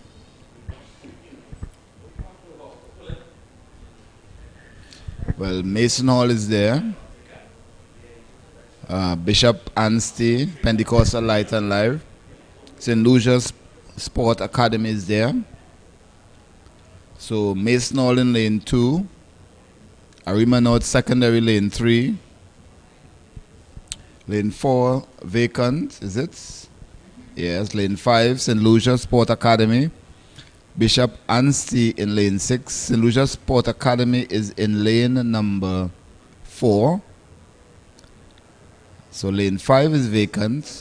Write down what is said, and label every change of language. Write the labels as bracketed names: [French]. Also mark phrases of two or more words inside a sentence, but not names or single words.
[English] Well, Mason Hall is there. Bishop Anstey, Pentecostal Light and Live. St. Lucia's Sport Academy is there. So Mason Hall in lane 2. Arima North Secondary lane 3. Lane 4 vacant, is it? Yes, lane 5, St. Lucia Sport Academy. Bishop Anstey in lane 6. St. Lucia Sport Academy is in lane number 4. So lane 5 is vacant.